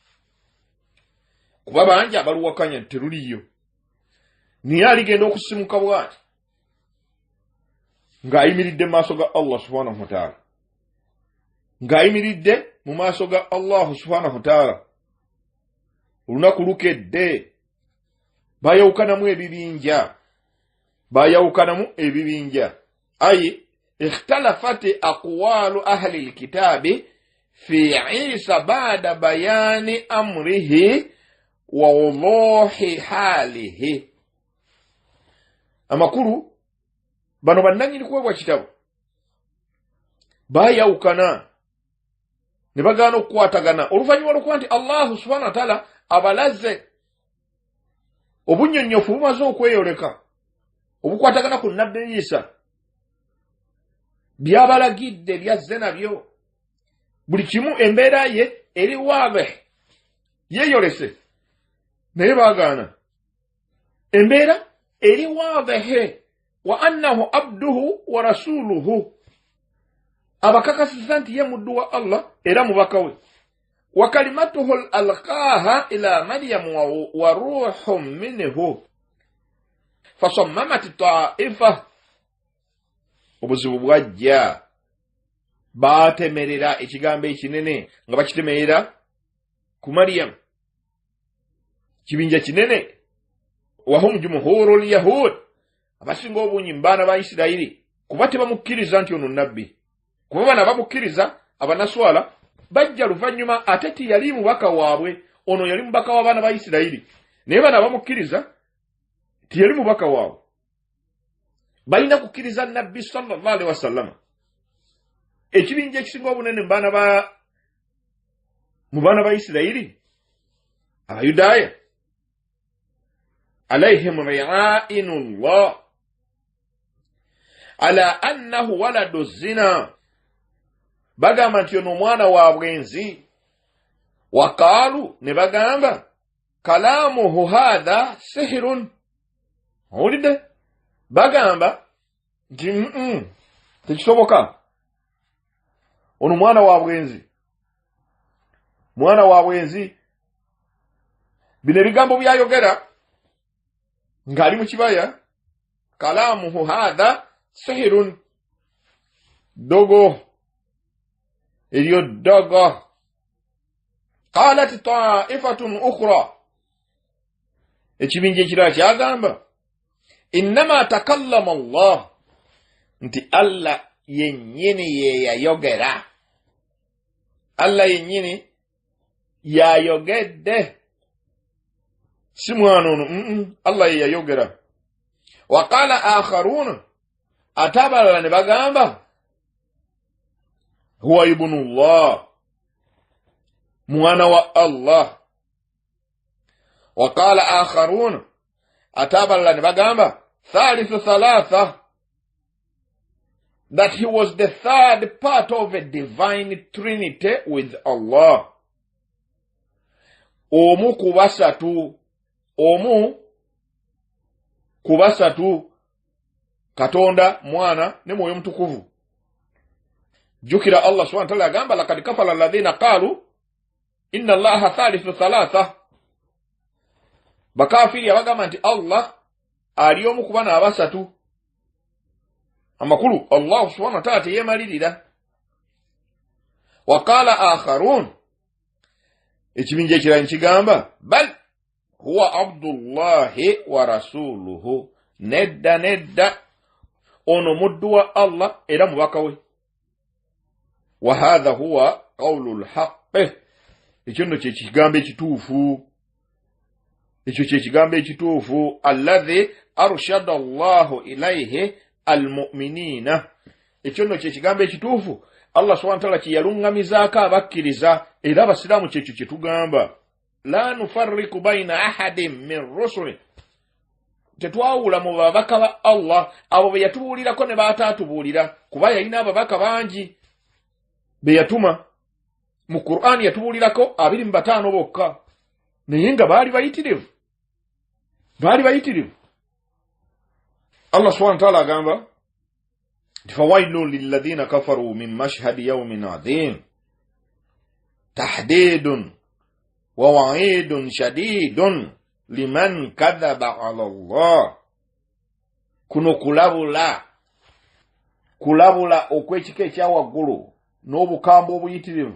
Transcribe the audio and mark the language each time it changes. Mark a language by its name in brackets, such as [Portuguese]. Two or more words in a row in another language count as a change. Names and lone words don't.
[Ganda] Kuba bangi abaluwakanya teruliyo, naye aligenda okusimuka bw'ati ng'ayimiridde mu maaso ga Allah [Arabic] سبحانه وتعالى, [Ganda] ng'ayimiridde mu maaso ga Allah [Arabic] سبحانه وتعالى. [Ganda] Olunaku lukedde, bayawukanamu ebibinja, bayawukanamu ebibinja. [Arabic] أي اختلفت أقوال أهل الكتاب في عيسى بعد بيان أمره ووضوح حاله. [Ganda] Amakulu bano bannanyini kuweebwa kitabo bayawukana ne bagaana okukwatagana oluvannyuma lw'okuba nti Allah [Arabic] سبحانه وتعالى [Ganda] abalaze obunnyonnyofu bumaze okweyoleka obukwatagana ku Nabbi Isa, byabalagidde byazze nabyo, buli kimu embeera ye eri waabe yeeyolese, naye baagaana embeera eri waabehe [Arabic] وأنه عبده ورسوله, [Ganda] abakakasiza nti ye muddu wa Allah era mubaka we. [Arabic] وكلمته ألقاها إلى مريم وروح منه فسمت طائفة. [Ganda] Obuzibu bwajja, baatemerera ekigambo ekinene nga bakitemerera ku Maryam, kibinja kinene. [Arabic] وهم جمهور اليهود, [Ganda] abasinga obungi mbaana ba Isirayiri, kuba tebamukkiriza nti ono nabbi. Kuba bana bamukkiriza abanaswala bajja luvannyuma ate tiyali mubaka waabwe, ono yali mubaka w'abaana ba Isirayiri, naye bana bamukkiriza tiyali mubaka waabwe. Balina kukkiriza nabbi [Arabic] صلى الله عليه وسلم. [Ganda] Ekibinja ekisinga obunene mu baana ba Isirayiri Abayudaaya [Arabic] عليهم لعائن الله على أنه ولد زنا, [Ganda] bagamba nti ono mwana wa bwenzi. [Arabic] Waqalu, [Ganda] ne bagamba [Arabic] كلامه هذا سحر. [Ganda] Owulidde? Bagamba nti tekisoboka, ono mwana wa bwenzi, mwana wa bwenzi. Bino ebigambo byayogera ng'ali mu kibaya, [Arabic] كلامه هذا سحر, [Ganda] dogo, eryo dogo. [Arabic] قالت طائفة أخرى, [Ganda] ekibinja ekirala kyagamba [Arabic] إنما تكلم الله, [Ganda] nti Allah yennyini ye yayogera, Allah yennyini yayogedde, si mwana ono, Allah ye yayogera. [Arabic] وقال آخرون, [Ganda] ate abalala ne bagamba [Arabic] هو ابن الله, [Ganda] mwana wa Allah. [Arabic] وقال آخرون, [Ganda] ate abalala ne bagamba [Arabic] ثالث ثلاثة, [English] that he was the third part of a divine trinity with Allah. [Ganda] Omu kubasatu, Katonda, Mwana ne Mwoyo Mutukuvu. [Arabic] Jukira Allah سبحانه وتعالى agamba لقد كفر الذين قالوا إن الله ثالث ثلاثة. [Ganda] Bakafiri abagamba nti Allah ali omu ku bana abasatu. Amakulu Allah [Arabic] سبحانه وتعالى [Ganda] teyemalirira. [Arabic] وقال آخرون, [Ganda] ekibinja ekirala nkigamba [Arabic] بل هو عبد الله ورسوله, [Ganda] nedda ono muddu wa Allah era mubaka we. [Arabic] وهذا هو القول الحق. [Ganda] Ekyo nno kye kigambo ekituufu. Ekyo kye kigambo ekituufu [Arabic] الذي أرشد الله إليه المؤمنين. [Ganda] Ekyo nno kye kigambo ekituufu Allah [Arabic] سبحانه وتعالى [Ganda] kye yalungamizaako abakkiriza era abasiraamu kyekyo kye tugamba. [Arabic] لا نفرق بين أحد من رسله. [Ganda] Tetwawula mu babaka ba Allah abo be yatubuulirako ne baataatubuulira kuba yalina ababaka bangi be yatuma. Mu Qur'an yatubuulirako 25 bokka naye nga baali bayitirivu. [Arabic] الله سبحانه وتعالى agamba فويل للذين كفروا من مشهد يوم عظيم تهديد ووعيد شديد لمن كذب على الله. [Ganda] Kuno kulabula okwekika ekyawaggulu n'obukambwe obuyitirivu.